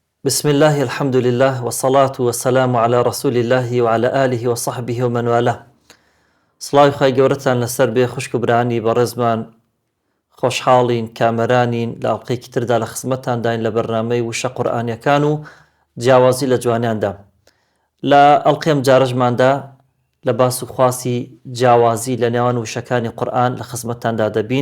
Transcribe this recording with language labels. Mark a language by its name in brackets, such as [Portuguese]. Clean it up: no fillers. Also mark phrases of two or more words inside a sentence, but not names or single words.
[Arabic] بسم الله الحمد لله والصلاة والسلام على رسول الله وعلى آله وصحبه ومن والاه. [Central Kurdish] سڵاوی خی گەورەتان لەسەر بێ خوشک و برانی بەڕێزمان، خۆشحاڵین کامەرانین لە ئەڵقەیەکی تردا لە خزمەتتانداین لە بەرنامەی وشە قورئانیەکان و جیاوازی لە جوانیاندا. لە ئەڵقەم جارەژماندا لە باس و خواسی جیاوازی لە نێوان وشەکانی قورئان لە خزمەتتاندا دەبین.